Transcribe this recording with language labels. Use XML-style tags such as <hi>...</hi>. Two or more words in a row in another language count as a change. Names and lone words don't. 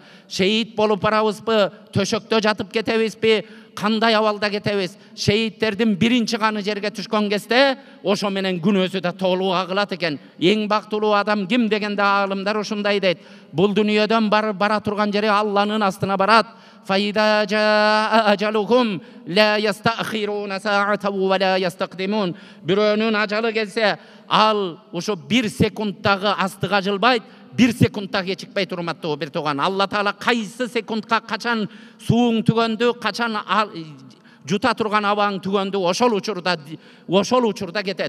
<ky>Шейит болуп барабызбы, төшөктө жатып кетебизби, кандай абалда кетебиз? Шейиттердин биринчи каны жерге түшкөн кезде ошо менен күнөөсү да толук агылат экен. Эң бактылуу адам ким дегенде аалымдар ушундай дейт. Бул дүйнөдөн бара турган жери Алланын астына барат.</ky> <ar>فإذا جاء أجلهم لا يستأخرون ساعة ولا يستقدمون.</ar> <ky>Бирөөнүн ажалы келсе, ал ошо 1 секундтагы астыга жылбайт, 1 секундта кечикпей турматтуу бир туган. Алла Таала кайсы секундка качан сууң түгөндү, качан жута турган абаң түгөндү, ошол учурда кетет.</ky>